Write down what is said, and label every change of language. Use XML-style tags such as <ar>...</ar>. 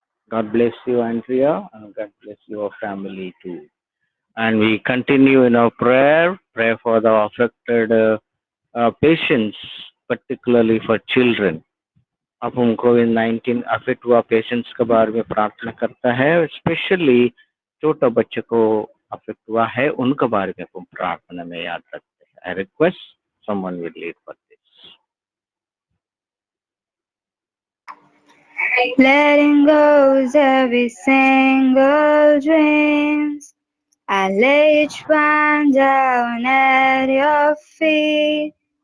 <en>God bless you, Andrea, and God bless your family too. And we continue in our prayer. Pray for the affected patients, particularly for children.</en> <hi>अब हम कोविड-19 affect हुआ patients के बारे में प्रार्थना करता है, स्पेशली छोटा बच्चे को अफेक्ट हुआ है उनके बारे में हम प्रार्थना में याद रखते हैं.</hi> <en>I request someone will lead for this. Letting go of every single dreams. I lay each one down at your feet.</en>